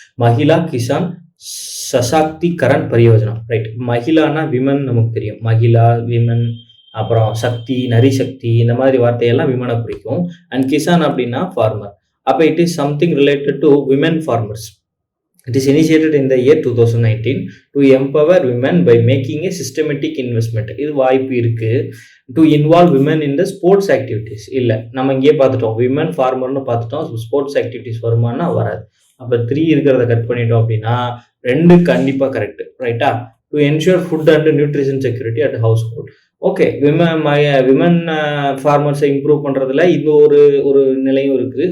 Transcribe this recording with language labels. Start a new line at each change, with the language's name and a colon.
Tamil: Mahila Kisan சசாக்திகரன் Pariyojana, right. மகிழானா women நமக்கு தெரியும், Mahila women, அப்புறம் சக்தி நரி சக்தி, இந்த மாதிரி வார்த்தையெல்லாம் விமனை பிடிக்கும்.
English: And kisan அப்படின்னா farmer. அப்போ it is something related to women farmers. It is initiated in the year 2019 to empower women by making a systematic investment.
Tamil: இது வாய்ப்பு இருக்கு.
English: To involve women in the sports activities.
Tamil: இல்லை, நம்ம இங்கே பார்த்துட்டோம் விமன் ஃபார்மர்னு பார்த்துட்டோம். ஸ்போர்ட்ஸ் ஆக்டிவிட்டிஸ் வருமானா வராது. அப்போ 3 இருக்கிறத கட் பண்ணிட்டோம் அப்படின்னா 2 கண்டிப்பாக கரெக்ட், ரைட்டா.
English: To ensure food and nutrition security at household. Okay, women ஃபார்மர்ஸை improve
Tamil: பண்ணுறதுல இது ஒரு நிலையும் இருக்குது.